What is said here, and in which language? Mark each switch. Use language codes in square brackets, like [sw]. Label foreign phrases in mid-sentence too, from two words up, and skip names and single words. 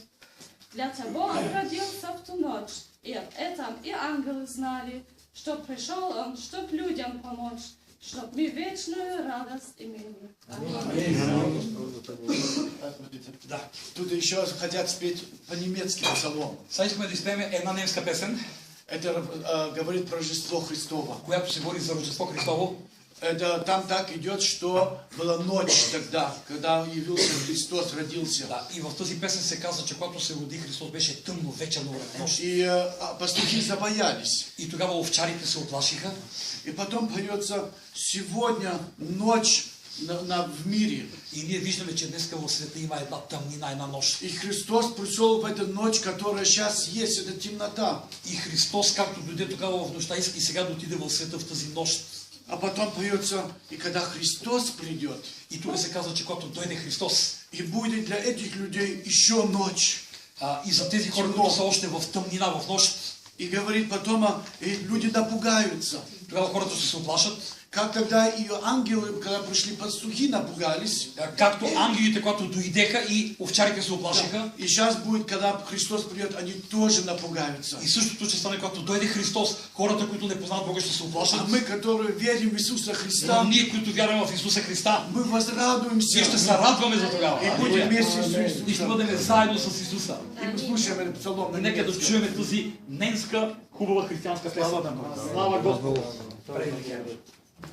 [ru] Для того он родился в ту ночь, и об этом и ангелы знали, что пришел он, чтоб людям помочь, чтоб мы вечную радость имели. Да. Тут еще хотят спеть по-немецки псалом. [bg] Сега искаме да изпееме една немска песен, [ru] Это говорит про Рождество Христово. [bg] която се говори за Рождество Христово. [ru] Это там так идет, что была ночь тогда, когда явился Христос, родился. [bg] Да, и в този песен се казва, че когато се роди Христос беше тъмно, вечерно време, нощ. [ru] И пастухи забоялись. [bg] И тогава овчарите се оплашиха. [ru] И потом поется сегодня ночь в мире. [bg] И ние виждаме, че днеска в света има една тъмнина, една нощ. [ru] И Христос пришел в эту ночь, которая сейчас есть, это темнота. [bg] И Христос, както дойде тогава в нощта, иска и сега да отиде в света в тази нощ. [ru] А потом поется, и когда Христос придет, [bg] И тук се казва, че когато дойде Христос, [ru] и будет для этих людей еще ночь. [bg] и за тези хора, които са още в тъмнина, в нощ, [ru] И говорит потом, и люди напугаются. [bg] тогава хората ще се оплашат. [ru] Как тогда и ангелы, когда пришли пастухи, напугались. [bg] Както ангелите, когато дойдеха и овчарите се оплашиха. [ru] И сейчас будет, когда Христос придет, они тоже напугаются. [bg] И същото ще стане, когато дойде Христос, хората, които не познават Бога, ще се оплашат. [ru] А мы, которые верим в Иисуса Христа, [bg] Ние, които вярваме в Исуса Христа, [ru] мы возрадуемся. [bg] ние ще се радваме за тогава. [ru] И будем вместе с [bg] И ще [ru] Иисусом. [bg] бъдем заедно с Исуса. [ru] И послушаем этот псалом на [bg] Нека да [ru] немецком. [bg] чуем тази немска, хубава християнска песен. [ru] Слава Господу!